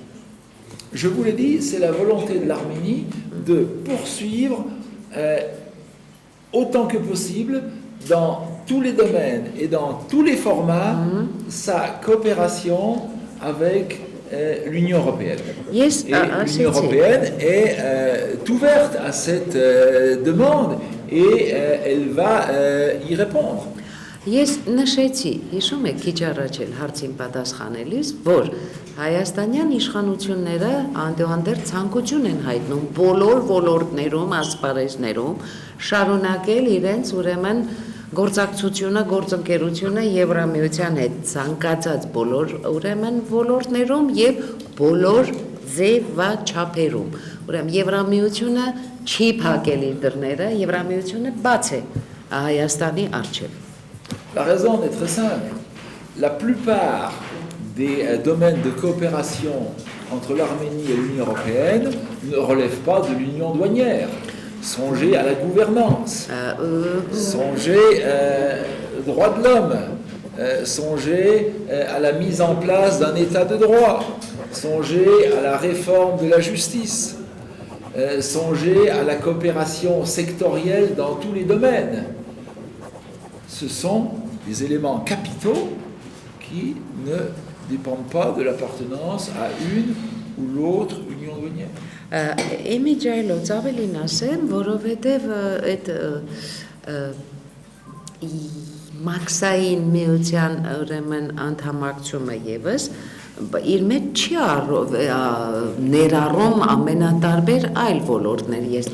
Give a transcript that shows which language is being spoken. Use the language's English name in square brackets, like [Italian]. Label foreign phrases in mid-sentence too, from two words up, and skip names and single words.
[French] Je vous l'ai dit, c'est la volonté de l'Arménie de poursuivre autant que possible dans tous les domaines et dans tous les formats sa coopération avec l'Union européenne. Yes, et l'Union européenne est ouverte à cette demande et elle va y répondre. [Armenian] Ես նշեցի, հիշում եք քիչ առաջ էլ հարցին պատասխանելիս, որ հայաստանյան իշխանությունները անդոհանդերձ ցանկություն են հայտնում բոլոր ոլորտներում, ասպարեզներում շարունակել իրենց ուրեմն գործակցությունը, գործընկերությունը Եվրամիության հետ ցանկացած բոլոր ուրեմն ոլորտներում եւ բոլոր ձևաչափերում։ Ուրեմն Եվրամիությունը չի փակել իր դռները, Եվրամիությունը բաց է Հայաստանի առջև։ [French] La raison est très simple. La plupart des domaines de coopération entre l'Arménie et l'Union européenne ne relèvent pas de l'union douanière. Songez à la gouvernance, songez aux droits de l'homme, songez à la mise en place d'un état de droit, songez à la réforme de la justice, songez à la coopération sectorielle dans tous les domaines. Ce sont des éléments capitaux qui ne dépendent pas de l'appartenance à une ou l'autre union douanière. [Armenian] Իմիջայլոց ավելին ասեմ, որովհետև այդ մաքսային միության ուրեմն անդամակցումը եւս իր մեջ չի ներառում ամենատարբեր այլ ոլորտներ, ես